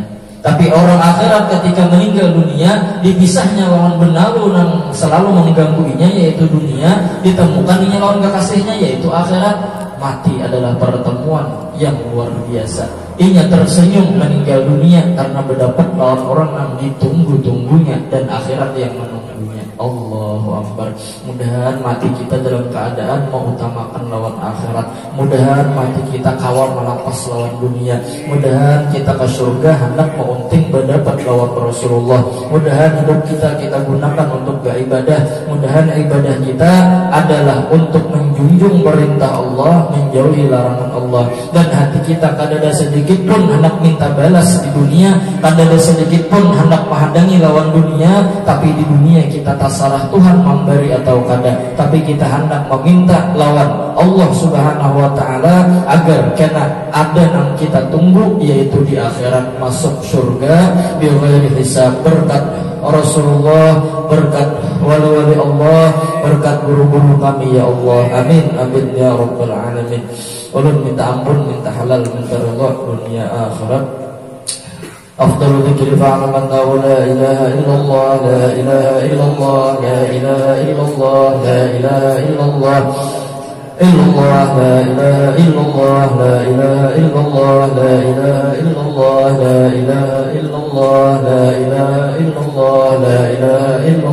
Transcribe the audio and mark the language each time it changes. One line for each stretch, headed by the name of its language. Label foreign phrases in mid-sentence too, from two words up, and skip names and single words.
Banjar: Tapi orang akhirat ketika meninggal dunia, dipisahnya lawan benalu yang selalu menggangguinya, yaitu dunia, ditemukannya lawan kekasihnya, yaitu akhirat.
Indonesian: Mati adalah pertemuan yang luar biasa.
Banjar: Ia tersenyum meninggal dunia karena mendapat lawan orang yang ditunggu-tunggunya dan akhirat yang menunggunya.
Arabic: الله أكبر.
Banjar: Mudah-mudahan mati kita dalam keadaan mengutamakan lawan akhirat. Mudah-mudahan mati kita kawal melapas lawan dunia. Mudah-mudahan kita ke surga hendak mengunting mendapat lawan Rasulullah.
Indonesian: Mudah-mudahan hidup kita gunakan untuk beribadah. Mudah-mudahan ibadah kita adalah untuk menjunjung perintah Allah, menjauhi larangan Allah.
Banjar: Dan hati kita kadada sedikit pun hendak minta balas di dunia, kadada sedikit pun hendak menghadangi lawan dunia. Tapi di dunia kita salah Tuhan memberi atau kada, tapi kita hendak meminta lawan Allah
Arabic: سبحانه وتعالى
Banjar: agar kena ada yang kita tunggu, yaitu di akhirat masuk surga
Arabic: بغير حساب,
Banjar: berkat Rasulullah, berkat wali-wali Allah, berkat guru-guru kami ya Allah.
Arabic: آمين آمين يا رب العالمين.
Banjar: Ulun minta ampun, minta halal, minta ridha dunia akhirat.
Arabic: أفضل ذكر فاعلم أنه لا إله إلا الله، لا إله إلا الله، لا إله إلا الله، لا إله إلا الله، إلا الله، لا إله إلا الله، لا إله إلا الله، لا إله إلا الله، لا إله إلا الله، لا إله إلا الله، لا إله إلا